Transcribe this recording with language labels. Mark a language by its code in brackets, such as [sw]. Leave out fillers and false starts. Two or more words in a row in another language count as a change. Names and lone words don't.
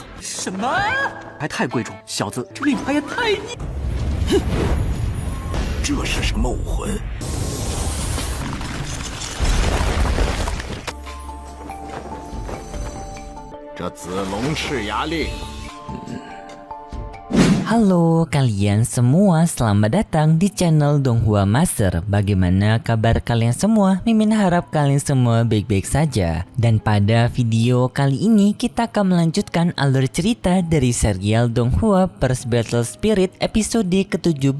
[zh] 什么？还太贵重，小子，这令牌也太……哼，这是什么武魂？这紫龙赤牙令。 [id] Halo kalian semua, selamat datang di channel Donghua Master. Bagaimana kabar kalian semua? Mimin harap kalian semua baik-baik saja. Dan pada video kali ini kita akan melanjutkan alur cerita dari serial Donghua First Battle Spirit episode ke-17.